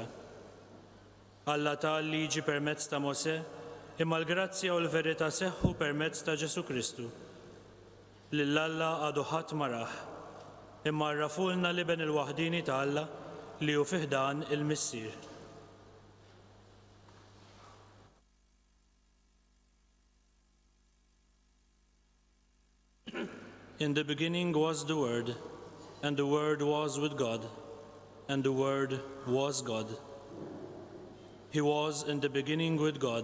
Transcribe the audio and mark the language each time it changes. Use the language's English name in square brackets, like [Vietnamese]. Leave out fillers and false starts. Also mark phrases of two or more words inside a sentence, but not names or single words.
[Maltese] Alla tal liġi permezz ta' Mosè, imma l-grazzja u l-verità seħħu permezz ta' Ġesù Kristu. Lil Alla għadu ħadd ma rah, imma rrafulna l-iben il-waħdini ta' Alla li hu fih dan il-missier. [English] In the beginning was the Word, and the Word was with God, and the Word was God. He was in the beginning with God.